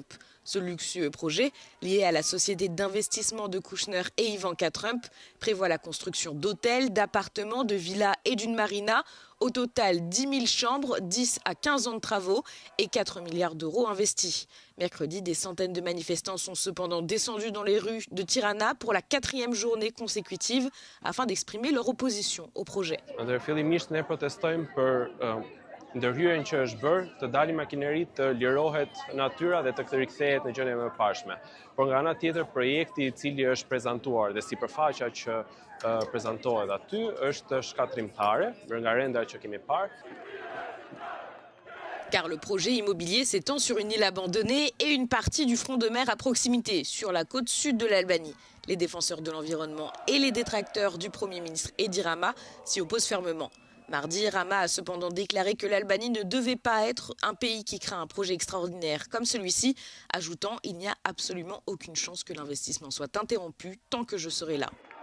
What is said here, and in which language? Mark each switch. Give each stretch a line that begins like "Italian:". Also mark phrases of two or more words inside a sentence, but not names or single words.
French: Ce luxueux projet, lié à la société d'investissement de Kushner et Ivanka Trump, prévoit la construction d'hôtels, d'appartements, de villas et d'une marina. Au total, 10 000 chambres, 10 à 15 ans de travaux et 4 milliards d'euros investis. Mercredi, des centaines de manifestants sont cependant descendus dans les rues de Tirana pour la 4e journée consécutive afin d'exprimer leur opposition au projet.
Albanian: Ndërhyrjen që është bërë të dalin makineritë, të lirohet natyra dhe të rikthehet në gjendje më pashme. Por nga ana tjetër, projekti I cili është prezantuar dhe sipërfaqja që prezantohet aty është shkatrimtare, nga renda që kemi parë.
French: Car le projet immobilier s'étend sur une île abandonnée et une partie du front de mer à proximité, sur la côte sud de l'Albanie. Les défenseurs de l'environnement et les détracteurs du Premier ministre Edi Rama s'y opposent fermement. Mardi, Rama a cependant déclaré que l'Albanie ne devait pas être un pays qui craint un projet extraordinaire comme celui-ci, ajoutant « Il n'y a absolument aucune chance que l'investissement soit interrompu tant que je serai là ».